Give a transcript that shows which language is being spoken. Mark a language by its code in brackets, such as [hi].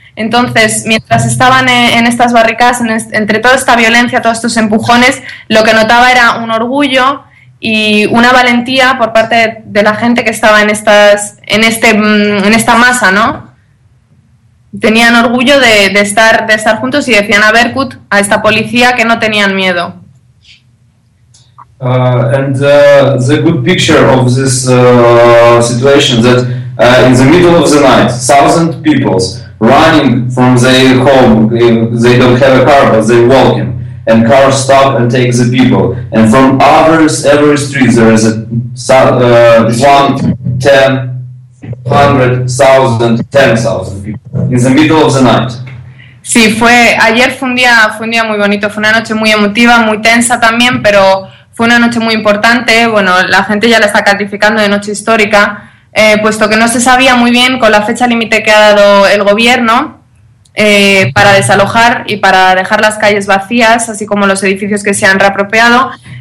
[es] Entonces, mientras estaban en estas barricadas, entre toda esta violencia, todos estos empujones, lo que notaba era un orgullo y una valentía por parte de la gente que estaba en esta masa, ¿no? Tenían orgullo de estar juntos y decían a Berkut, a esta policía, que no tenían miedo. [en] The good picture of this situation that in the middle of the night, thousand people running from their home, they don't have a car, but they walk in. And cars stop and take the people. And from every street, there is ten thousand people in the middle of the night. [es] Sí, ayer fue un día muy bonito. Fue una noche muy emotiva, muy tensa también, pero fue una noche muy importante. Bueno, la gente ya la está calificando de noche histórica, puesto que no se sabía muy bien con la fecha límite que ha dado el gobierno. Para desalojar y para dejar las calles vacías, así como los edificios que se han reapropiado,